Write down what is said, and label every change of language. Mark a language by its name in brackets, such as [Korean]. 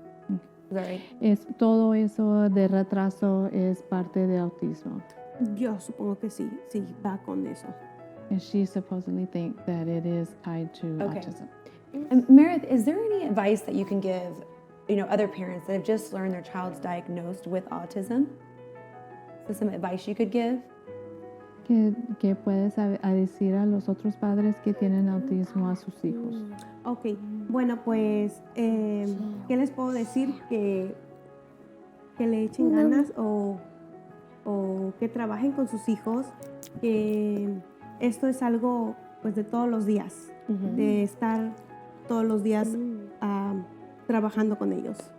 [English] Is that right? [Spanish] Todo eso de retraso es parte de autismo. Yo supongo que sí va con eso. [English] And she supposedly thinks that it is tied to Okay. autism. And Meryth, is there any advice that you can give, other parents that have just learned their child's diagnosed with autism? So some advice you could give? [Spanish] ¿Qué puedes decir a los otros padres que tienen autismo a sus hijos? Ok, bueno, pues, ¿qué les puedo decir? Que le echen ganas o que trabajen con sus hijos, que esto es algo pues de todos los días, de estar todos los días trabajando con ellos.